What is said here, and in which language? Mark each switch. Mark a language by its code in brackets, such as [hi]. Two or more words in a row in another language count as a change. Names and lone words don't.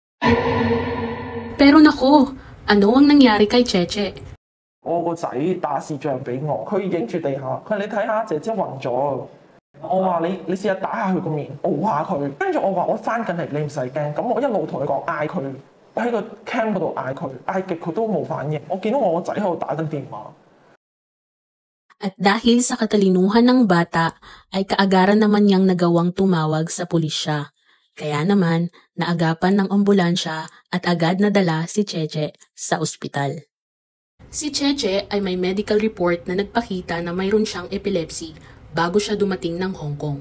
[tl] Pero naku, ano ang nangyari kay Cheche? [yue] 我個仔打視像俾我，佢影住地下，佢話你睇下姐姐暈咗。我話你試下打下佢個面，熬下佢。跟住我話我翻緊嚟，你唔使驚。咁我一路同佢講嗌佢，我喺個 cam 嗰度嗌佢，嗌極佢都冇反應。我見到我個仔喺度打緊電話。 [tl] At dahil sa katalinuhan ng bata, ay kaagaran naman niyang nagawang tumawag sa pulisya. Kaya naman, naagapan ng ambulansya at agad nadala si Cheche sa ospital. Si Cheche ay may [en] medical report [tl] na nagpakita na mayroon siyang epilepsy bago siya dumating ng Hong Kong.